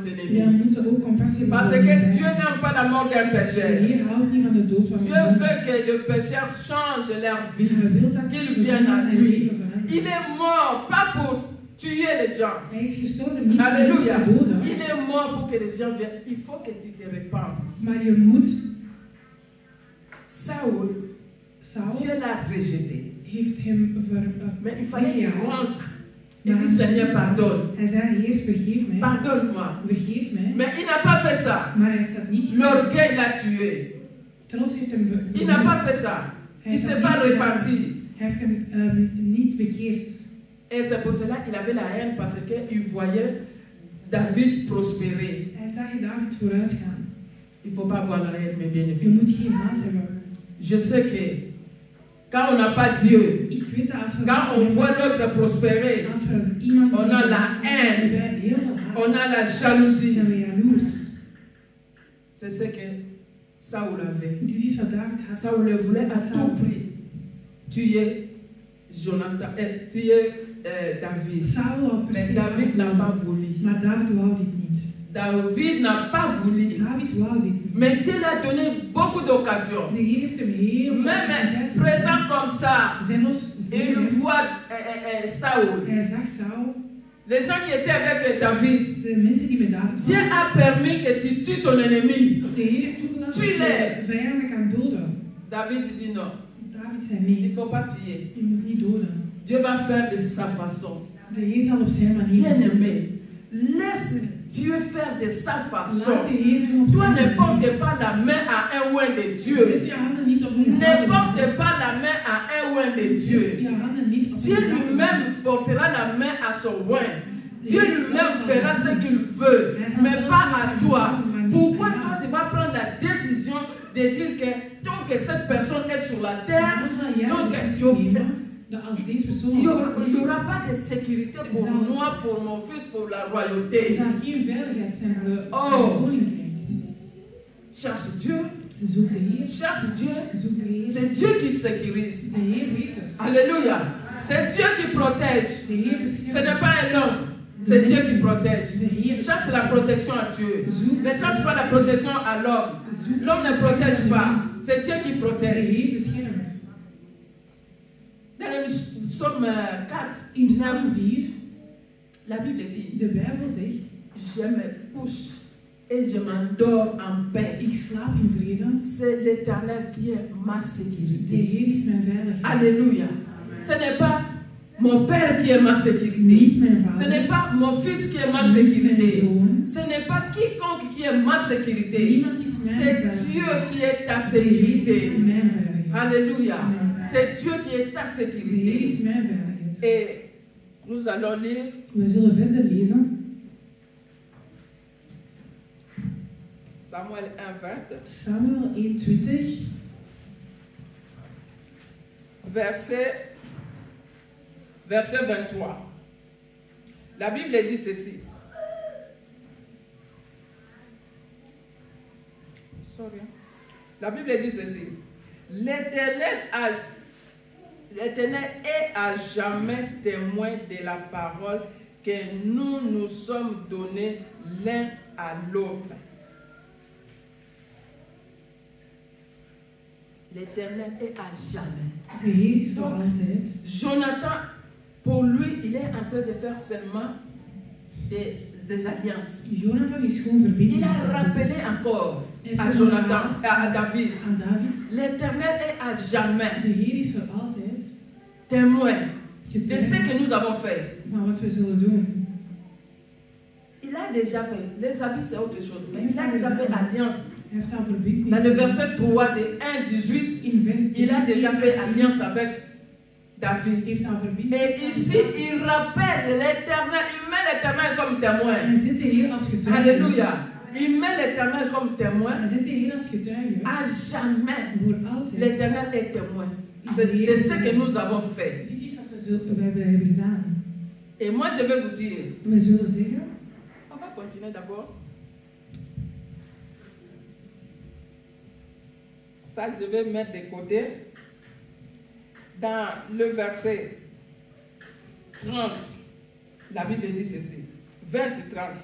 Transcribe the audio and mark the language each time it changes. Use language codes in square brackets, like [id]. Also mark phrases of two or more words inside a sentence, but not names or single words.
[nl] We [fr] ennemis. [nl] moeten ook compassie hebben [fr] Parce [nl] voor [fr] que [nl] onze [fr] Dieu [nl] vijanden. [fr] n'aime pas la mort d'un [nl] De [fr] pécheur. [nl] Heer houdt niet van de dood van [fr] Dieu [nl] onze zonden. [fr] veut que les pécheurs changent leur vie. [nl] Hij wil dat [fr] Qu'il [nl] de [fr] vienne [nl] zonden [fr] à [nl] zijn [fr] lui. [nl] leven veranderen. [fr] Il est mort, pas pour tuer les gens. [nl] Hij is gestorven niet om [fr] Alléluia. [nl] mensen te doden, [fr] Il est mort pour que les gens viennent. Il faut que tu te répandes. [nl] maar je moet. [fr] Saul, [nl] Saul [fr] Dieu l'a rejeté. [nl] heeft hem [fr] Mais il fallait qu'il [nl] weggehaald. [fr] rentre. Il dit, Seigneur, pardonne. [nl] Hij zei, Heer, vergeef mij. [fr] Pardonne-moi. [nl] Vergeef mij. [fr] Mais il n'a pas fait ça. [nl] Maar hij heeft dat niet gedaan. [fr] L'orgueil l'a tué. [nl] Trots heeft hem [fr] Il n'a pas fait ça. [nl] Hij [fr] Il [nl] heeft [fr] ne s'est [nl] dat [fr] pas [nl] niet gedaan. [fr] repenti. [nl] Hij heeft hem niet bekeerd. [fr] Et c'est pour cela qu'il avait la haine parce qu'il voyait David prospérer. [nl] Hij zag David vooruit gaan. [fr] Il ne faut pas avoir la haine, mes [nl] Je [fr] bien-aimés. [nl] moet geen haat hebben. [fr] Je sais que quand on n'a pas Dieu, [nl] Ik weet dat als we [fr] quand on voit l'autre prospérer, [nl] als we als iemand [fr] on a la haine. [nl] hebben wij heel veel haat. [fr] on a la jalousie. [nl] Zijn we jaloers. [fr] C'est ce que Saul avait. [nl] Dit is wat David had. [fr] Saul le voulait à tout prix tuer Jonathan, tuer David. [nl] Saul wou per [fr] Mais se David n'a pas voulu. [nl] Maar David wou dit niet. [fr] David n'a pas voulu. [nl] David wou dit niet. [fr] Mais Dieu l'a donné beaucoup d'occasions. [nl] De Heer heeft hem heel veel [fr] Même [nl] tijd [fr] présent comme ça, [nl] zelfs [fr] il voit Saul. [nl] hij zag Saul, [fr] Les gens qui étaient avec David. [nl] de mensen die met David [fr] Dieu [nl] waren. [fr] a permis que tu tues ton ennemi. [nl] De Heer heeft toegelaten dat [fr] Tuez-les. [nl] je vijanden kan doden. [fr] David dit non, [nl] David zei [fr] il ne [nl] nee, [fr] faut pas tuer. [nl] je moet niet doden. [fr] Dieu va faire de sa façon. [nl] De Heer zal op zijn manier [fr] Bien [nl] doen. [fr] aimé, laisse Dieu faire de sa façon. [nl] Laat de Heer doen op [fr] Toi [nl] zijn [fr] ne [nl] manier. [fr] porte pas la main à un oint de [nl] Zet [fr] Dieu. [nl] je handen niet op een [fr] Ne [nl] gezalde [fr] porte [nl] man. [fr] pas la main à un oint de [nl] Zet [fr] Dieu. [nl] je handen niet op een [fr] Dieu [nl] gezalde man. [fr] lui-même portera la main à son oint. Dieu lui-même fera ce qu'il veut, mais pas à toi. Pourquoi toi tu vas prendre la décision de dire que tant que cette personne est sur la terre, [nl] Waarom zal jij [fr] donc [nl] de beslissing nemen dat als deze persoon [fr] il [nl] op aarde [fr] n'y [nl] is, [fr] aura pas de sécurité pour moi, pour mon fils, pour la [nl] er [fr] royauté. [nl] zal geen veiligheid zijn voor de [fr] Oh. [nl] koninkrijk. [fr] Cherche Dieu, [nl] Zoek de Heer. [fr] cherche Dieu. [nl] Zoek de Heer. [fr] C'est Dieu qui sécurise. [nl] De Heer weet het. [fr] Alléluia. C'est Dieu qui protège. [nl] De Heer [fr] Ce [nl] beschermt. [fr] n'est pas un homme, c'est Dieu qui protège. [nl] De Heer [fr] Cherche la protection à Dieu. [nl] zoekt. [fr] Ne cherche pas la protection à l'homme. [nl] Zoek. [fr] L'homme ne protège pas. C'est Dieu qui [nl] De [fr] protège. [nl] Heer beschermt. [fr] Dans le psaume 4, [nl] In Psalm 4, [fr] la Bible dit, [nl] de Bijbel zegt, [fr] je me couche et je m'endors en paix. [nl] ik slaap in vrede. [fr] C'est l'Éternel qui est ma [nl] De [fr] sécurité. [nl] Heer is mijn veiligheid. [fr] Alléluia. Ce n'est pas mon père qui est ma sécurité. [nl] Niet mijn [fr] Ce [nl] vader. [fr] n'est pas mon fils qui est ma [nl] Niet mijn [fr] sécurité. [nl] zoon. [fr] Ce n'est pas quiconque qui est ma sécurité. [nl] Niemand is mijn [fr] C'est [nl] veiligheid. [fr] Dieu qui est ta [nl] De Heer is [fr] sécurité. [nl] mijn veiligheid. [fr] Alléluia. Amen. C'est Dieu qui est ta [nl] De Heer [fr] sécurité. [nl] is mijn veiligheid. [fr] Et nous allons lire [nl] We zullen verder lezen. [fr] Samuel 1:20, [nl] Samuel 1:20, [fr] verset 23. La Bible dit ceci. Sorry. La Bible dit ceci. L'Éternel est à jamais témoin de la parole que nous nous sommes donnés l'un à l'autre. L'Éternel est à jamais. [nl] de Heer is voor [fr] Donc, [nl] altijd. [fr] Jonathan, pour lui, il est en train de faire seulement des alliances. [nl] Jonathan is gewoon verbinding. [fr] Il a rappelé encore à Jonathan, à David. [nl] Aan David. [fr] L'Éternel est à jamais [nl] De Heer is voor altijd [fr] témoin de [nl] getuige [fr] ce que nous avons fait. [nl] van wat we zullen doen. [fr] Il a déjà fait. Les habits, c'est autre chose. Mais il a déjà fait alliance. [nl] Hij heeft al verbinding. [fr] Dans le verset 3 de 1:18, [nl] In vers [fr] il a déjà fait alliance avec David. [nl] heeft al verbinding. [fr] Et ici, il rappelle l'Éternel. Il met l'Éternel comme témoin. [nl] Hij zet de Heer als getuige. [fr] Alléluia. Il met l'Éternel comme témoin. [nl] Hij zet de Heer als getuige. [fr] À jamais, [nl] Voor altijd. [fr] l'Éternel est témoin. C'est de ce que nous avons fait. [nl] Dit is wat we hebben gedaan. [fr] Et moi, je vais vous dire. [nl] We zullen zeggen. [fr] On va continuer d'abord. Ça, je vais mettre de côté. Dans le verset 30, la Bible dit ceci. 20-30.